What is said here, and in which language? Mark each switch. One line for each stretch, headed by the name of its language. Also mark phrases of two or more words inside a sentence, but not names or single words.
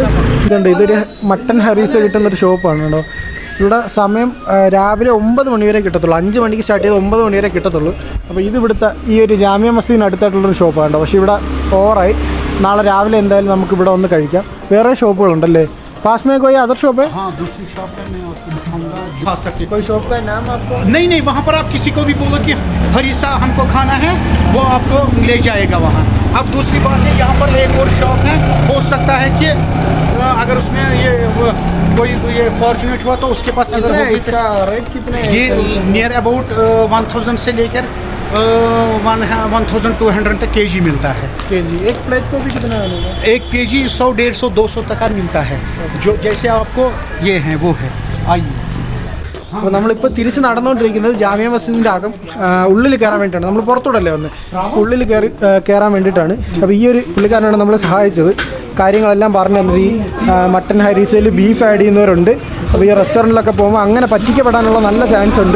Malayalam: ഇതുണ്ട്, ഇതൊരു മട്ടൻ ഹരീസ കിട്ടുന്നൊരു ഷോപ്പാണ് കേട്ടോ. ഇവിടെ സമയം രാവിലെ 9 മണി വരെ കിട്ടത്തുള്ളൂ. 5 മണിക്ക് സ്റ്റാർട്ട് ചെയ്ത് 9 മണി വരെ കിട്ടത്തുള്ളൂ. അപ്പോൾ ഇത് ഇവിടുത്തെ ഈ ഒരു ജാമ്യ മസ്ജിദിന് അടുത്തായിട്ടുള്ളൊരു ഷോപ്പാണ് കേട്ടോ. പക്ഷേ ഇവിടെ ഓവറായി. നാളെ രാവിലെ എന്തായാലും നമുക്ക് ഇവിടെ ഒന്ന് കഴിക്കാം. വേറെ ഷോപ്പുകളുണ്ടല്ലേ?
Hindi: पास में कोई
English: other shop
Hindi: है? हाँ, दूसरी शॉप है, मैं आपको दिखाऊंगा। खा सकते कोई शॉप का नाम आपको? नहीं, वहाँ पर आप किसी को भी बोलो कि हरीसा हमको खाना है, वो आपको ले जाएगा वहाँ। अब दूसरी बात है, यहाँ पर एक और शॉप है, हो सकता है कि अगर उसमें कोई ये फॉर्चुनेट हुआ तो उसके पास इधर होगी। इसका रेट कितने है? ये
English: near about
Hindi: 1000 से लेकर 1200 तक केजी मिलता है। केजी एक प्लेट को भी कितना मिलेगा? एक केजी 100, 150, 200 तक का मिलता है। जो जैसे आपको ये है वो है। आइए।
Malayalam: അപ്പോൾ നമ്മളിപ്പോൾ തിരിച്ച് നടന്നുകൊണ്ടിരിക്കുന്നത് ജാമ്യ മസ്ജിദിൻ്റെ അകം ഉള്ളിൽ കയറാൻ വേണ്ടിയിട്ടാണ്. നമ്മൾ പുറത്തോടല്ലേ വന്ന് ഉള്ളിൽ കയറാൻ വേണ്ടിയിട്ടാണ്. അപ്പോൾ ഈ ഒരു പുള്ളിക്കാരനാണ് നമ്മളെ സഹായിച്ചത്. കാര്യങ്ങളെല്ലാം പറഞ്ഞു തന്നത്. ഈ മട്ടൻ ഹരീസയിൽ ബീഫ് ആഡ് ചെയ്യുന്നവരുണ്ട്. അപ്പോൾ ഈ റെസ്റ്റോറൻറ്റിലൊക്കെ പോകുമ്പോൾ അങ്ങനെ പറ്റിക്കപ്പെടാനുള്ള നല്ല ചാൻസ് ഉണ്ട്.